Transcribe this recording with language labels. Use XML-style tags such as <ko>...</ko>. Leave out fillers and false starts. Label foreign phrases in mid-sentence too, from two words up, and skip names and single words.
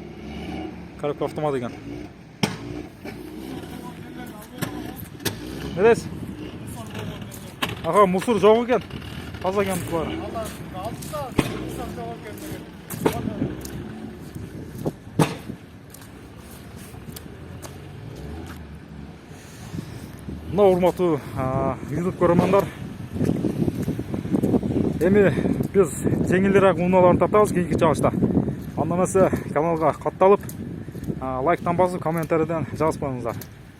<kk>Коробка автомат екен. Neresi? Аға, мұсыр жоқ екен. Таза екен бұлар.</kk> <ky>Мына урматтуу YouTube көрөрмандар. Эми биз жеңилирээк унааларды тартабыз кийинки чыгышта. Анда эмесе каналга катталып, лайктан басып, комментарийден жазып коюңуздар.</ky>